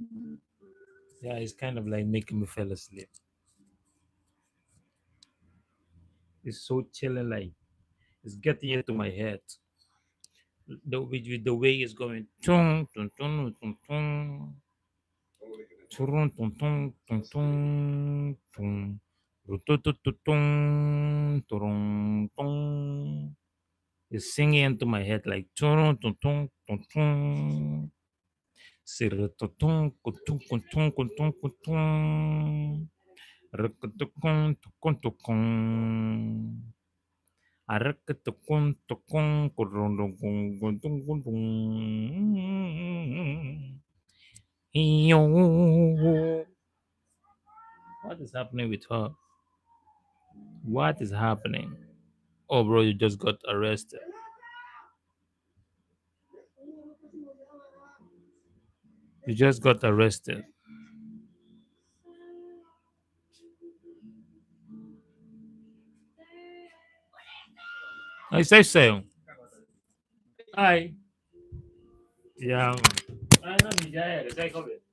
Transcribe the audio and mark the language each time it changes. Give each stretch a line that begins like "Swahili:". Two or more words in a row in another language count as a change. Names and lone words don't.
English: Yeah, it's kind of like making me fall asleep. It's so chilling, like it's getting into my head. with the way it's going. Tung, tung, tung, tung, tung. Turun, tung, tung, tung, tung, tung. Ru-tu-tu-tu-tung, turung, tung. It's singing into my head like turun, tung, tung, tung, tung. Sir-tu-tung, kutung, kutung, kutung, kutung. Ruk-tu-tung, tukung, tukung. Arak-tu-tung, tukung, kurung, tukung, kutung, kutung. Yo. What is happening with her? What is happening? Oh, bro, you just got arrested. You just got arrested. I say so. Hi. Yeah.
Filipino: Man. Ano ni Jaya? Say ko.